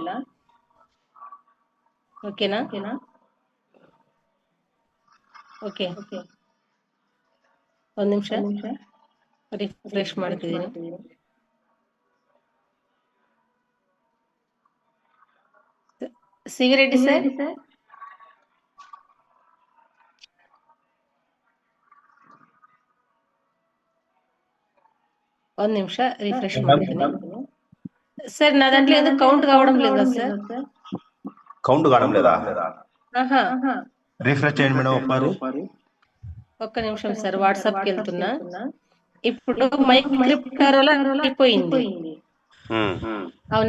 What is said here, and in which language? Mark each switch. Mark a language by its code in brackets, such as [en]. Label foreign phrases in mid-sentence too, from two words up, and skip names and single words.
[kn] ಓಕೆನಾ? ಓಕೆ, ಒಂದ್ ನಿಮಿಷ ರಿಫ್ರೆಶ್ ಮಾಡ್ತಿದ್ದೀನಿ. ಸಿವಿ ರೆಡ್ಡಿ ಸರ್, ಒಂದ್ [te] నిమిష రిఫ్రెష్ [kn] ಮಾಡ್ತೀನಿ. [te] సార్ నా దాంట్లో ఎందుకు కౌంట్ కావడం లేదా సార్? కౌంట్ కావడం లేదా? ఆహా, రిఫ్రెష్ చేయండి మేడం ఒకసారి. ఒక్క నిమిషం సార్, వాట్సాప్కి వెళ్తున్నా. ఇప్పుడు [en] mic crypter [te] అయిపోయింది అవునా?